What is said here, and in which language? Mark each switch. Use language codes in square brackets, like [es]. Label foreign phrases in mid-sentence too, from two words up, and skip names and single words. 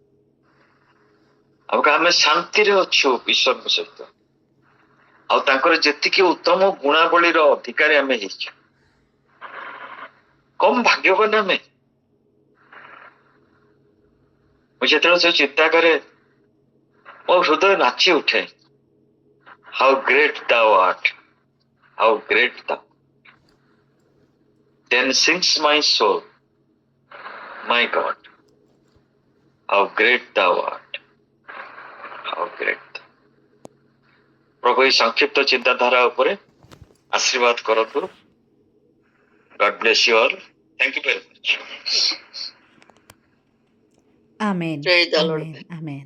[or] ଆମେ ଶାନ୍ତିରେ ଅଛୁ ଈଶ୍ୱରଙ୍କ ସହିତ। ଆଉ ତାଙ୍କର ଯେତିକି ଉତ୍ତମ ଗୁଣାବଳୀର ଅଧିକାରୀ ଆମେ ହେଇଛୁ। କମ ଭାଗ୍ୟବାନ ଆମେ। ମୁଁ ଯେତେବେଳେ ସେ ଚିନ୍ତା କରେ, ମୋ ହୃଦୟ ନାଚି ଉଠେ। [en] How great thou art, how great thou. Then sings my soul, my God, how great thou art, how great thou. [or] ପ୍ରଭୁ ଏହି ସଂକ୍ଷିପ୍ତ ଚିନ୍ତାଧାରା ଉପରେ ଆଶୀର୍ବାଦ କରନ୍ତୁ। [en] God bless you all. Thank you very much. Amen. Praise the Lord. Amen. Amen.